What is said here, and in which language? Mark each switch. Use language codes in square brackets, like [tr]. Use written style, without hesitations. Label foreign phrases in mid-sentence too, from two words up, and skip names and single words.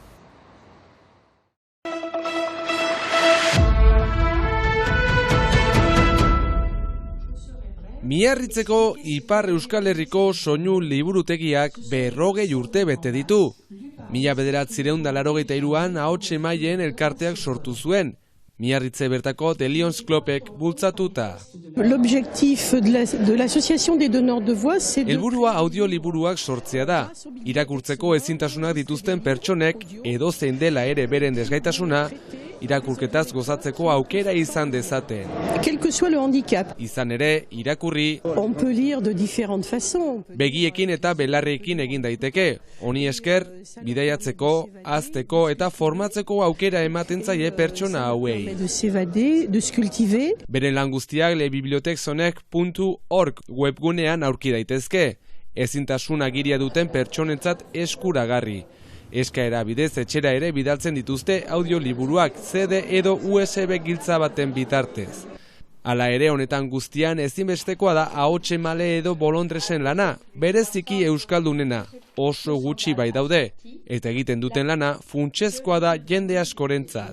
[eu] Miarritzeko Ipar Euskal Herriko soinu liburutegiak 40 urte bete ditu. 1983an ahots emaileen elkarteak sortu zuen. Miarritze bertako The Lions Clubek bultzatuta. [fr] L'objectif de l'association des donneurs de voix, c'est [eu] helburua audioliburuak sortzea da. Irakurtzeko ezintasunak dituzten pertsonek edozein dela ere beren desgaitasuna irakurketaz gozatzeko aukera izan dezaten. [fr] Quel que soit le handicap. [eu] Izan ere, irakurri [fr] On peut lire de différentes façons. [eu] Begiekin eta belarreekin egin daiteke. Honi esker, bidaiatzeko, hazteko eta formatzeko aukera ematen zaie pertsona hauei. [fr] De s'évader, de se cultiver. [eu] Beren lan guztiak lebibliotekzonek.org webgunean aurki daitezke. Ezintasun agiria duten pertsonentzat eskuragarri. Eskaera bidez etxera ere bidaltzen dituzte audioliburuak CD edo USB giltza baten bitartez. Hala ere honetan guztian ezinbestekoa da ahots emale edo bolondresen lana, bereziki euskaldunena, oso gutxi bai daude, eta egiten duten lana funtsezkoa da jende askorentzat.